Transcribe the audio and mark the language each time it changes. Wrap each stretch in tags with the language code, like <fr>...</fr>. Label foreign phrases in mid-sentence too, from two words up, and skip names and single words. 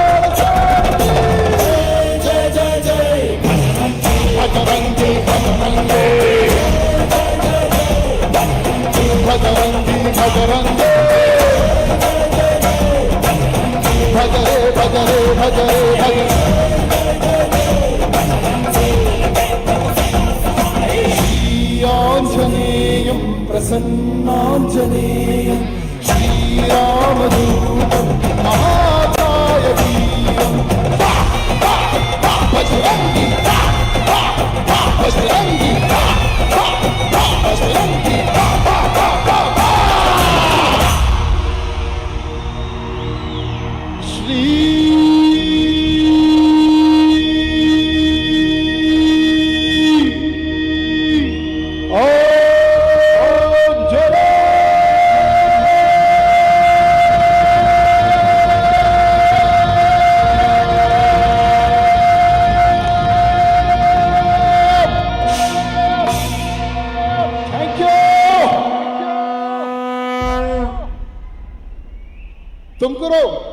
<sa>ಜಯ ಜಯ ಜಯ ಭಜರಂಗಿ ಭಜರಂಗಿ ಭಜರಂಗಿ ಭಜರಂಗಿ ಭಜರೆ ಭಜರೆ ಭಜರೆ ಭಜರೆ శ్రీయాంజనేయం ప్రసన్నాంజనేయం శ్రీరామదూతం మహాకాయ వీరం బజరంగి బజరంగి బజరంగి శ్రీ ఓం జయ</sa> <en>thank you Tumakuru</en>